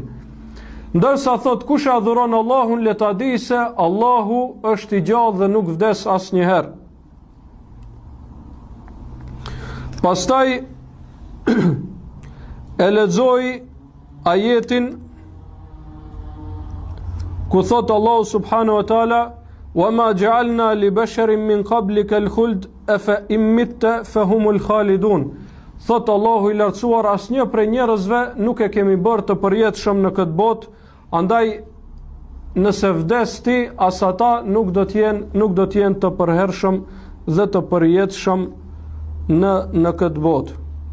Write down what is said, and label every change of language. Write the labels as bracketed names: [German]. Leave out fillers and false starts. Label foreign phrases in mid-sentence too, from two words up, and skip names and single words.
[Albanian] Ndërsa thot kush e adhuron Allahun, le ta di se Allahu është i gjallë dhe nuk vdes asnjëherë. Pastaj e lexoi ajetin ku thot Allahu [Arabic] سبحانه وتعالى, وَمَا جَعَلْنَا لِبَشَرٍ مِّن قَبْلِكَ الْخُلْدَ أَفَإِن مِتَّ فَهُمُ الْخَالِدُونَ. [Albanian] Thot Allahu i lartësuar, asnjë prej njerëzve nuk e kemi bërë të përjetshëm në këtë botë, andaj nëse vdes ti, as ata nuk do të jenë të përhershëm dhe të përjetshëm në këtë botë.